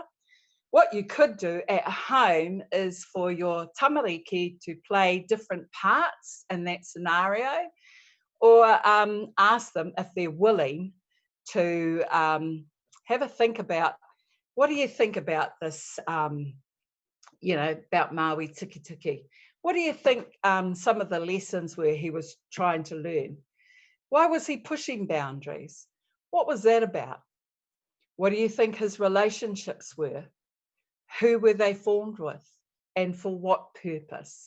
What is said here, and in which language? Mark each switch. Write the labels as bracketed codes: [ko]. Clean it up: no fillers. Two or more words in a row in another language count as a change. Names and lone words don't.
[en] What you could do at home is for your tamariki to play different parts in that scenario, or ask them if they're willing to have a think about, what do you think about this, about Maui tiki tiki? What do you think some of the lessons were he was trying to learn? Why was he pushing boundaries? What was that about? What do you think his relationships were? Who were they formed with? And for what purpose?